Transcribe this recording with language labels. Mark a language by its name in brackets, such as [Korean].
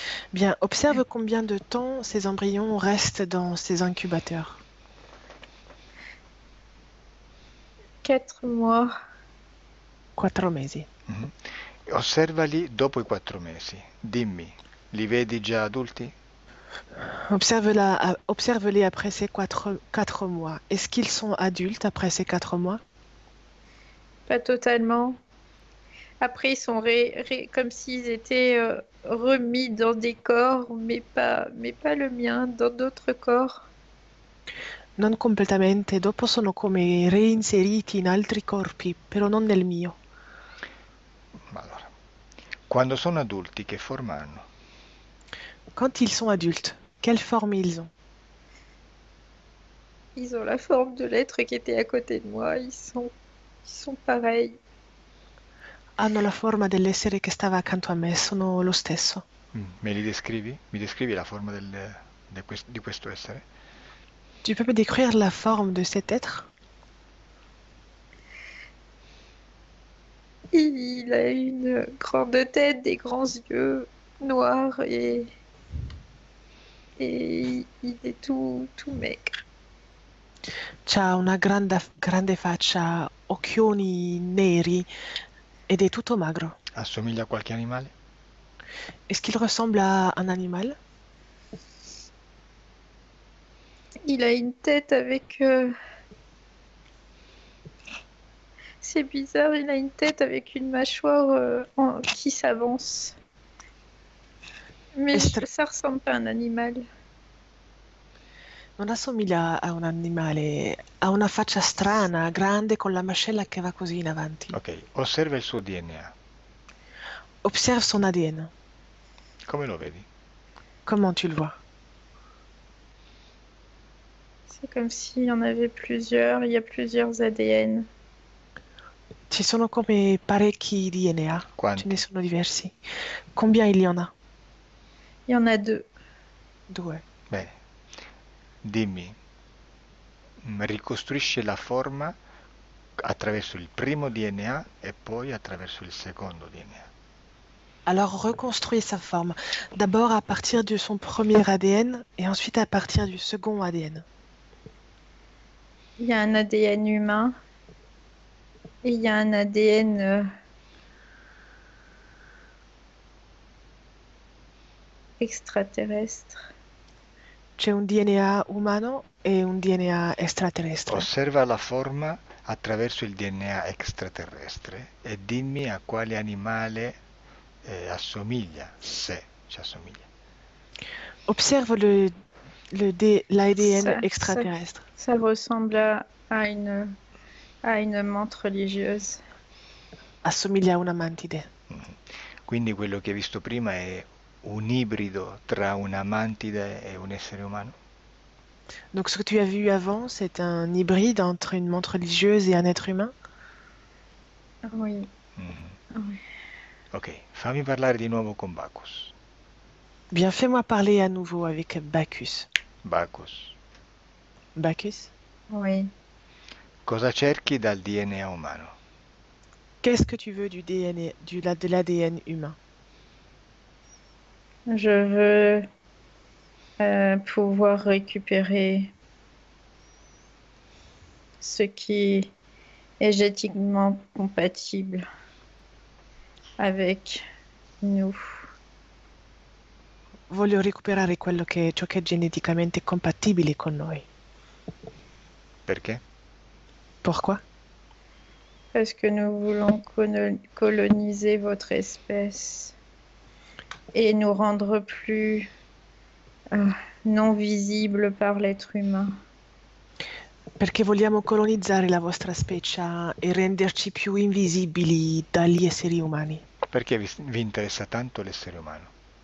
[French] Bien, observe combien de temps ces embryons restent dans ces incubateurs. 4 mois. [Italian] 4 mesi. Mhm. Osservali dopo i 4 mesi. Dimmi, li vedi già adulti? [French] Observe-les après ces 4 mois. Est-ce qu'ils sont adultes après ces 4 mois? Pas totalement. Après, ils sont comme s'ils étaient remis dans des corps, mais pas le mien, dans d'autres corps. [Italian] Non completamente, dopo sono come reinseriti in altri corpi, però non nel mio. Allora, quando sono adulti, che forma hanno? [French] Quand ils sont adultes, quelle forme ils ont? Ils ont la forme de l'être qui était à côté de moi. Ils sont pareils. [Italian] Hanno la forma dell'essere che stava accanto a me, sono lo stesso. Me li descrivi? Mi descrivi la forma di questo essere? [French] Tu peux me décrire la forme de cet être? Il a une grande tête, des grands yeux noirs et il est tout maigre. [Italian] C'ha una grande faccia, occhioni neri ed è tutto magro. Assomiglia a qualche animale? [French] Est-ce qu'il ressemble à un animal? Il a une tête avec... C'est bizarre, il a une tête avec une mâchoire qui s'avance. Mais ça ressemble pas à un animal. [Italian] Non assomiglia a un animale, ha una faccia strana, grande, con la mascella che va così in avanti. Ok, osserva il suo DNA. [French] Observe son ADN. [Italian] Come lo vedi? [French] Comment tu le vois? C'est comme s'il y en avait plusieurs, il y a plusieurs ADN. [Italian] Ci sono come parecchi DNA. Quanti? Ce ne sono diversi. [French] Combien il y en a? Il y en a 2. 2. [Italian] Bene. Dimmi, ricostruisce la forma attraverso il primo DNA e poi attraverso il secondo DNA. [French] Alors reconstruis sa forme. D'abord à partir de son premier ADN et ensuite à partir du second ADN. Il y a un ADN humain et il y a un ADN extraterrestre. [Italian] C'è un DNA umano e un DNA extraterrestre. Osserva la forma attraverso il DNA extraterrestre e dimmi a quale animale assomiglia, se ci assomiglia. [French] Observe l'ADN extraterrestre. Ça ressemble à une menthe religieuse. [Italian] Assomiglia a una mantide. Quindi quello che hai visto prima è un ibrido tra una mantide e un essere umano? [French] Donc ce que tu as vu avant, c'est un hybride entre une menthe religieuse et un être humain? Oui. Oui. [Italian] Ok, fammi parlare di nuovo con Bacchus. [French] Bien, fais-moi parler à nouveau avec Bacchus. [Italian] Bacchus, [French] Bacchus? Oui. [Italian] cosa cerchi dal DNA umano? [French] Qu'est-ce que tu veux du DNA, de l'ADN humain? Je veux pouvoir récupérer ce qui est génétiquement compatible avec nous. [Italian] Voglio recuperare ciò che è geneticamente compatibile con noi. Perché? [French] Pourquoi? Parce que nous voulons coloniser votre espèce et nous rendre plus non visibles par l'être humain. [Italian] Perché vogliamo colonizzare la vostra specie e renderci più invisibili dagli esseri umani. Perché vi interessa tanto l'essere umano?